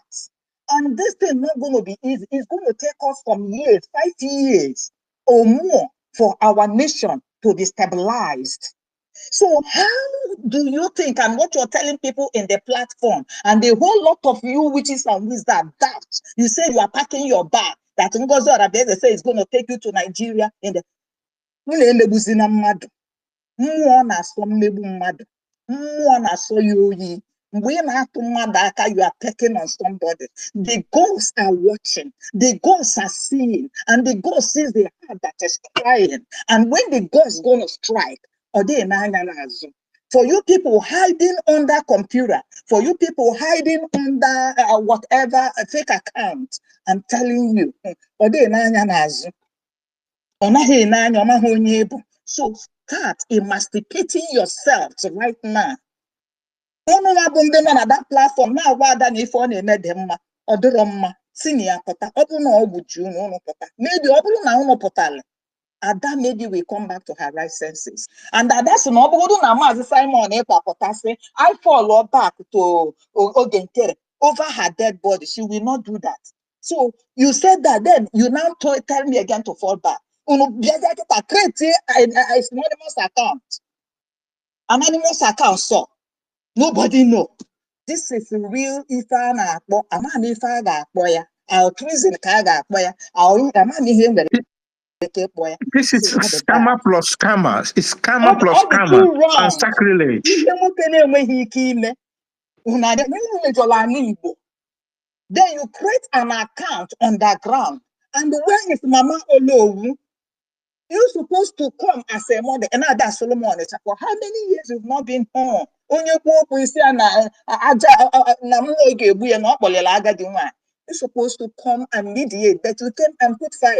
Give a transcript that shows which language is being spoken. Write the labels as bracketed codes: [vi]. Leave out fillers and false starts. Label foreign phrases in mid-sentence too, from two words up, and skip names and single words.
[en] And this thing not gonna be easy. It's gonna take us some years, 5 years or more for our nation to be stabilized. So how do you think, and what you're telling people in the platform, and the whole lot of you witches and wizards, that you say you are packing your bag, that Ngozi Oradeze say is gonna take you to Nigeria in the [ig] mmụọ na-asọ mmegbu mmadụ, mmụọ na-asọ ya oyi. Mgbe ị na-atụ mmadụ aka, [en] you are pecking on somebody. The ghosts are watching, the ghosts are seeing, and the ghost sees the heart that is crying. And when the ghost gonna strike, [ig] ọ dịghị n'anya n'azụ. [en] For you people hiding under computer, for you people hiding under whatever fake account, I'm telling you, [ig] ọ dịghị n'anya n'azụ. Ọ naghị n'anya, ọ maghị onye bụ. [en] So start emancipating yourselves right now. [ig] Unu abụ ndị nọ na [en] that platform [ig] na-agwa Ada na ife ọ na-eme dị mma, ọ dịrọ mma, si na ya pụta. Ọ bụrụ na ọ bụ ji unu pụta, maybe ọ bụrụ na unu pụtara, Ada [en] maybe we come back to her right senses. [ig] And Ada sị na ọ bụrụ na Maazị Simon ịkwa pụta sị, [en] I fall back to [ig] oge nkere [en] over her dead body. She will not do that. So you said that, then you now tell me again to fall back. Create an anonymous account. Anonymous account, so nobody know. This is real. If I [ig] na akpọ, ama na ife a ga-akpọ ya. [en] Our treason [ig] ka a ga-akpọ ya. Ama na ihe nwere ike ịkpọ ya. [en] This is scammer plus scammers. It's scammer plus scammer and sacrilege. [ig] Ihe nwoke na-enweghị ike ime. [en] Then you create an account underground. And where is Mama Olowu? You're supposed to come as a mother, and that's Solomon. For how many years you've not been home? You're supposed to come and mediate, but you came and put fire.